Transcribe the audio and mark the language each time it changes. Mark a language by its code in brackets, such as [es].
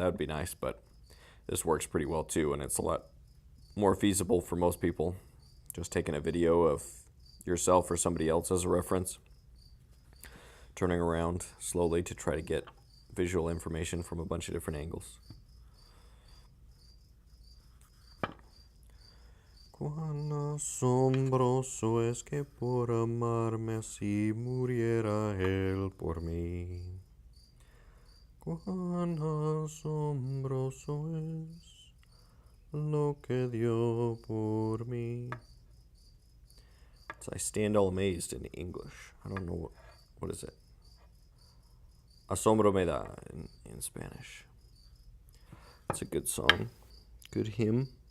[en] That would be nice, but this works pretty well too, and it's a lot more feasible for most people. Just taking a video of yourself or somebody else as a reference, turning around slowly to try to get visual information from a bunch of different angles. [es] Cuán asombroso es que por amarme así muriera él por mí. Cuán asombroso es lo que dio por mí. [en] So I stand all amazed in English. I don't know what is it. [es] Asombro me da [en] in in Spanish. It's a good song. Good hymn.